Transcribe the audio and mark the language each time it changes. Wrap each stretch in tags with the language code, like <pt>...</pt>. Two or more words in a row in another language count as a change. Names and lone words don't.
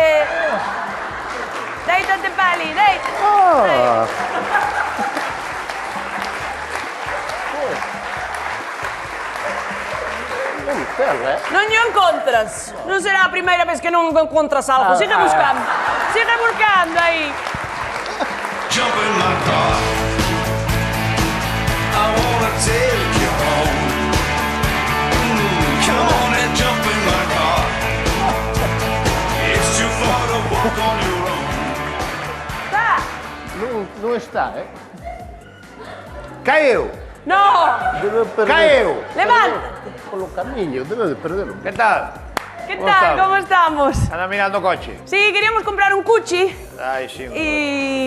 <gl>Déitate, Pali, déitate. Non o encontras. Non será a primeira vez que non encontras algo. Sigue buscando. Sigue buscando aí.</gl> <en>Jump in my car. I wanna take you home. Come on and jump in my car. It's too far to walk on your own.</en> <gl>Tá. Non está, Caeu! No. Debe perder. Caeu! Levántate. Polo camiño, debe de perder. Que tal? Que tal? Como estamos? Anda mirando o coche? Sí, queríamos comprar un cuchi. Ai, sí. E...</gl>